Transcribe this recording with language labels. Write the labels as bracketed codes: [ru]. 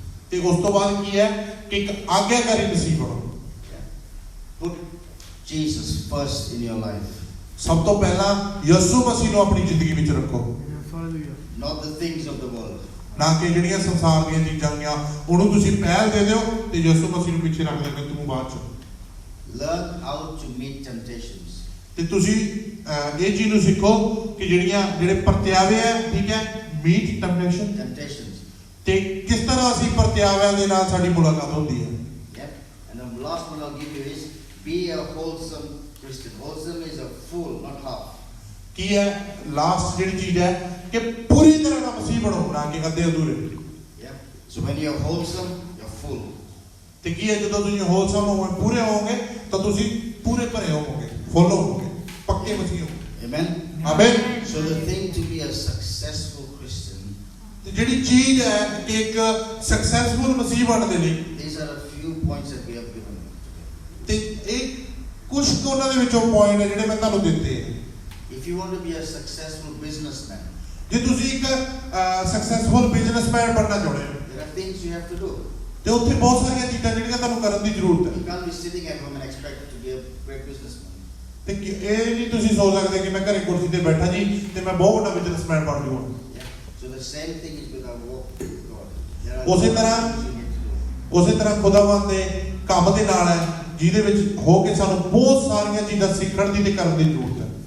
[pa] ਤੇ ਉਸ ਤੋਂ ਬਾਅਦ ਕੀ ਹੈ ਕਿ ਇੱਕ ਆਗਿਆਕਾਰੀ ਮਸੀਹ ਬਣੋ [en] Yeah. Put Jesus first in your life, [pa] ਸਭ ਤੋਂ ਪਹਿਲਾਂ ਯਿਸੂ ਮਸੀਹ ਨੂੰ ਆਪਣੀ ਜ਼ਿੰਦਗੀ ਵਿੱਚ ਰੱਖੋ [en] Hallelujah. not the things of the world. [pa] ਨਾ ਕਿ ਜਿਹੜੀਆਂ ਸੰਸਾਰ ਦੀਆਂ ਚੀਜ਼ਾਂ ਗੀਆਂ ਉਹਨੂੰ ਤੁਸੀਂ ਪਹਿਲ ਦੇ ਦਿਓ ਤੇ ਯਿਸੂ ਮਸੀਹ ਨੂੰ ਪਿੱਛੇ ਰੱਖ ਲੈਣਾ ਤੂੰ ਬਾਅਦ ਚ [en] Learn how to meet temptations. [pa] ਤੇ ਤੁਸੀਂ ਇਹ ਚੀਜ਼ ਨੂੰ ਸਿੱਖੋ ਕਿ ਜਿਹੜੇ ਪਰਤਿਆਵੇ ਆ ਠੀਕ ਹੈ [en] Meet temptation Temptations. [pa] ਤੇ ਕਿਸ ਤਰ੍ਹਾਂ ਅਸੀਂ ਪਰਤਿਆਵਿਆਂ ਦੇ ਨਾਲ ਸਾਡੀ ਮੁਲਾਕਾਤ ਹੁੰਦੀ ਹੈ [en] Yep. And the last one I'll give you is be a wholesome Christian. Wholesome is a full, not half. [pa] ਕੀ ਹੈ ਲਾਸਟ ਜਿਹੜੀ ਚੀਜ਼ ਹੈ ਕਿ ਪੂਰੀ ਤਰ੍ਹਾਂ ਦਾ ਮਸੀਹ ਬਣੋ ਨਾ ਕਿ ਅੱਧੇ ਅਧੂਰੇ [en] Yeah. So when you're wholesome, you're full. [pa] ਤੇ ਕੀ ਹੈ ਜਦੋਂ ਤੁਸੀਂ ਹੋਲਸਮ ਹੋਵੋਗੇ ਪੂਰੇ ਹੋਵੋਗੇ ਤਾਂ ਤੁਸੀਂ ਪੂਰੇ ਭਰੇ ਹੋਵੋਗੇ ਫੁੱਲ ਹੋਵੋਗੇ ਪੱਕੇ ਮਸੀਹ ਹੋਵੋਗੇ [en] Amen. [pa] Amen [en] So the thing to be a successful Christian, [pa] ਤੇ ਜਿਹੜੀ ਚੀਜ਼ ਹੈ ਕਿ ਇੱਕ ਸਕਸੈਸਫੁਲ ਮਸੀਹ ਬਣਨ ਦੇ ਲਈ [en] these are a few points that we have given. [pa] ਤੇ ਇਹ ਕੁਝ ਕੁ ਉਹਨਾਂ ਦੇ ਵਿੱਚੋਂ ਪੁਆਇੰਟ ਹੈ ਜਿਹੜੇ ਮੈਂ ਤੁਹਾਨੂੰ ਦਿੱਤੇ ਆ [en] If you want to be a successful businessman, [pa] ਜੇ ਤੁਸੀਂ ਇੱਕ ਸਕਸੈਸਫੁਲ ਬਿਜ਼ਨਸਮੈਨ ਬਣਨਾ ਚਾਹੁੰਦੇ ਹੋ [en] there are things you have to do. [pa] ਤੇ ਉੱਥੇ ਬਹੁਤ ਸਾਰੀਆਂ ਚੀਜ਼ਾਂ ਜਿਹੜੀਆਂ ਤੁਹਾਨੂੰ ਕਰਨ ਦੀ ਜ਼ਰੂਰਤ ਹੈ [en] You can't be sitting at home and expect to be a great businessman. [pa] ਤੇ ਇਹ ਨਹੀਂ ਤੁਸੀਂ ਸੋਚ ਸਕਦੇ ਕਿ ਮੈਂ ਘਰੇ ਕੁਰਸੀ ਤੇ ਬੈਠਾ ਜੀ ਤੇ ਮੈਂ ਬਹੁਤ ਵੱਡਾ ਬਿਜ਼ਨਸਮੈਨ ਬਣ ਜਾਊਂਗਾ [en] Yeah. So the same thing is with our walk with God. There are [pa] ਉਸੇ [en] things [pa] ਤਰ੍ਹਾਂ [en] you need to do. [pa] ਉਸੇ ਤਰ੍ਹਾਂ ਖੁਦਾਵੰਦ ਦੇ ਕੰਮ ਦੇ ਨਾਲ ਹੈ ਜਿਹਦੇ ਵਿੱਚ ਹੋ ਕੇ ਸਾਨੂੰ ਬਹੁਤ ਸਾਰੀਆਂ ਚੀਜ਼ਾਂ ਸਿੱਖਣ ਦੀ ਤੇ ਕਰਨ ਦੀ ਜ਼ਰੂਰਤ ਹੈ